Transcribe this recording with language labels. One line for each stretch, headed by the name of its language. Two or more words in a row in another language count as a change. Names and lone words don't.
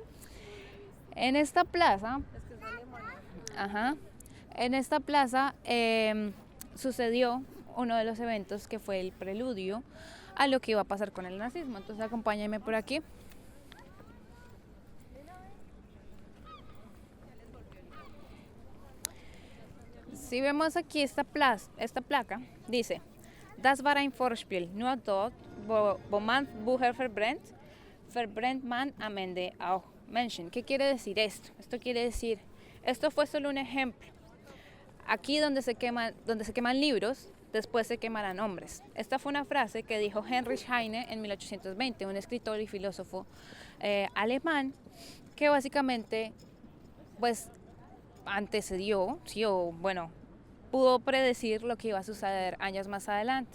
Spanish: En esta plaza, sucedió uno de los eventos que fue el preludio a lo que iba a pasar con el nazismo. Entonces acompáñenme por aquí. Si vemos aquí esta placa, dice:
German: Das war ein Vorspiel, nur dort, wo man Bücher verbrennt man am Ende auch Menschen.
Spanish: ¿Qué quiere decir esto? Esto quiere decir, esto fue solo un ejemplo. Aquí donde se queman libros, después se quemarán hombres. Esta fue una frase que dijo Heinrich Heine en 1820, un escritor y filósofo alemán, que básicamente pues antecedió, sí, o bueno, pudo predecir lo que iba a suceder años más adelante.